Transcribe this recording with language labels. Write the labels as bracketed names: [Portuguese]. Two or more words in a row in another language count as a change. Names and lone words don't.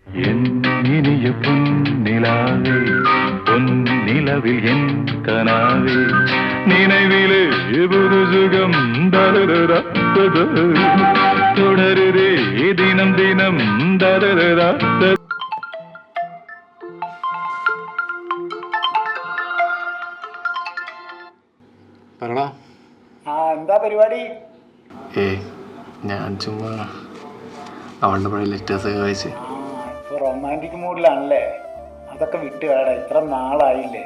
[Tamil] என் இனிய பொன்னிலாவே பொன்னிலவில் என் கனாவே நினைவிலே புது சுகம் தரரா தொடருதே தினம் தினம் தரரா. [Malayalam] പറടാ. എന്താ പരിപാടി? ഞാൻ ചുമ്മാ അവളുടെ പഴയ ലെറ്റേഴ്സൊക്കെ വായിച്ച് റൊമാൻറ്റിക് മൂഡിലാണല്ലേ? അതൊക്കെ വിട്ട് കളയടാ, ഇത്ര നാളായില്ലേ.